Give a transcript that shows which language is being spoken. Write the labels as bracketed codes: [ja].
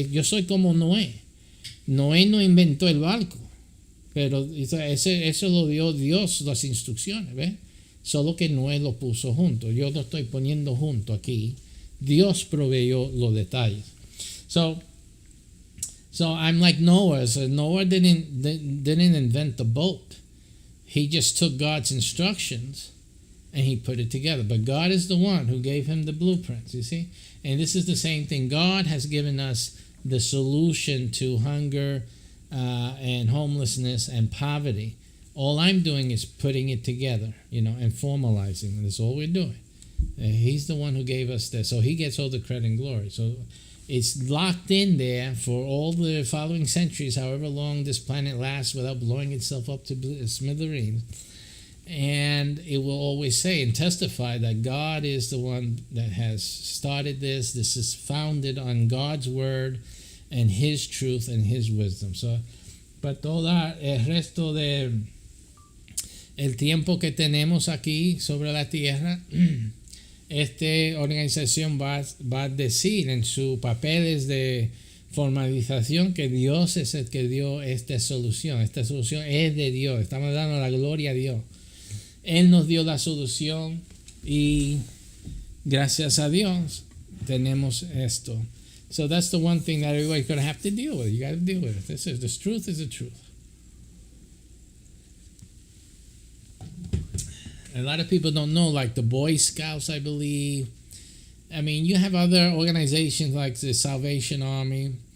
[es] Yo soy como Noé. Noé no inventó el barco, pero eso lo dio Dios, las instrucciones, ¿ves? Solo que Noé lo puso junto. Yo lo estoy poniendo junto aquí. Dios proveyó los detalles. [en] So I'm like Noah. So Noah didn't invent the boat. He just took God's instructions and he put it together. But God is the one who gave him the blueprints, you see? And this is the same thing. God has given us the solution to hunger and homelessness and poverty. All I'm doing is putting it together, and formalizing. That's all we're doing. He's the one who gave us that. So he gets all the credit and glory. So it's locked in there for all the following centuries, however long this planet lasts, without blowing itself up to smithereens. And it will always say and testify that God is the one that has started this. This is founded on God's word and his truth and his wisdom. [es] So, para todo el resto de el tiempo que tenemos aquí sobre la tierra, esta organización va a decir en sus papeles de formalización que Dios es el que dio esta solución. Esta solución es de Dios. Estamos dando la gloria a Dios. Él nos dio la solución y gracias a Dios tenemos esto. [en] So that's the one thing that everybody's going to have to deal with. You got to deal with it. The truth is the truth. A lot of people don't know, like the Boy Scouts, I believe. I mean, you have other organizations like the Salvation Army.